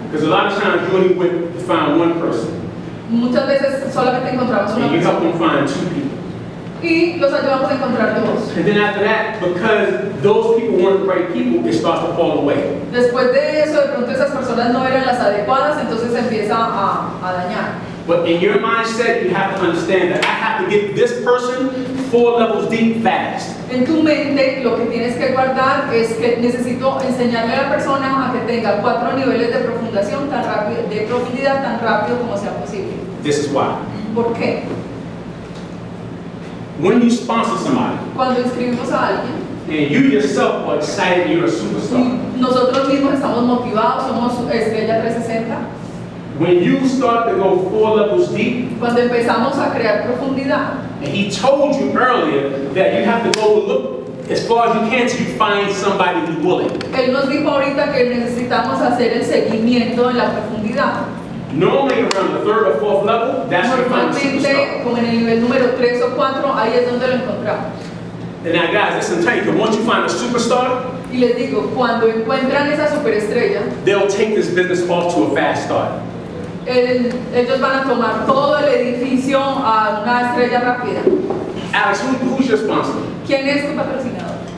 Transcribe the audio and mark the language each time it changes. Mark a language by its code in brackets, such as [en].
[en] Because a lot of times you only went to find one person, [es] Muchas veces solamente encontramos una [en] and you help [es] persona [en] them find 2 people. [es] y los ayudamos a encontrar 2. [en] And then after that, because those people weren't the right people, it starts to fall away. [es] Después de eso, de pronto esas personas no eran las adecuadas, entonces se empieza a dañar. [en] But in your mindset, you have to understand that I have to get this person 4 levels deep fast. [es] En tu mente lo que tienes que guardar es que necesito enseñarle a la persona a que tenga 4 niveles de profundación tan rápido, de profundidad tan rápido como sea posible. [en] This is why. [es] ¿Por qué? [en] When you sponsor somebody, [es] Cuando inscribimos a alguien, [en] and you yourself are excited you're a superstar, [es] y nosotros mismos estamos motivados, somos estrella 360. [en] when you start to go 4 levels deep, [es] Cuando empezamos a crear profundidad, [en] and he told you earlier that you have to go look as far as you can till you find somebody who's willing. [es] él nos dijo ahorita que necesitamos hacer el seguimiento en la profundidad. [en] Normally around the 3rd or 4th level, that's where you find a [es] Normalmente, [en] superstar. [es] como en el nivel número 3 o 4, ahí es donde lo encontramos. [en] And now guys, listen, tell you, because once you find a superstar, [es] Y les digo, cuando encuentran esa superestrella, [en] they'll take this business off to a fast start. [es] ellos van a tomar todo el edificio a una estrella rápida. [en] Alex, who's your sponsor? [es] ¿Quién es tu patrocinador?